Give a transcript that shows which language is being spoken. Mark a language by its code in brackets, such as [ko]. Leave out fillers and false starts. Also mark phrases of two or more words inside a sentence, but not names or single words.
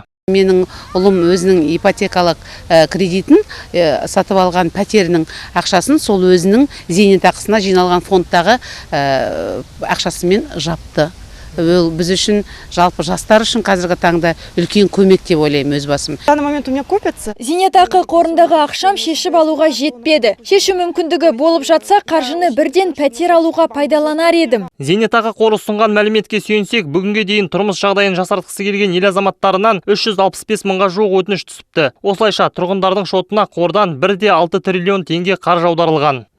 [kk] Менің ұлым өзінің ипотекалық кредитін сатып алған пәтерінің ақшасын сол өзінің зейнетақысына жиналған фондтағы ақшасымен жапты. Біз үшін, жалпы жастар үшін қазіргі таңда үлкен көмек деп ойлаймын өз басым. [ru] В данный момент у меня копится. [kk] Зейнетақы қорындағы ақшам шешіп алуға жетпеді. Шешу мүмкіндігі болып жатса, қаржыны бірден пәтер алуға пайдаланар едім. Зейнетақы қоры ұсынған мәліметке сүйенсек, бүгінге дейін тұрмыс жағдайын жақсартқысы келген ел азаматтарынан 365 мыңға жуық өтініш түсіпті. Осылайша тұрғындардың шотына қордан 1,6 триллион теңге қаржы аударылған.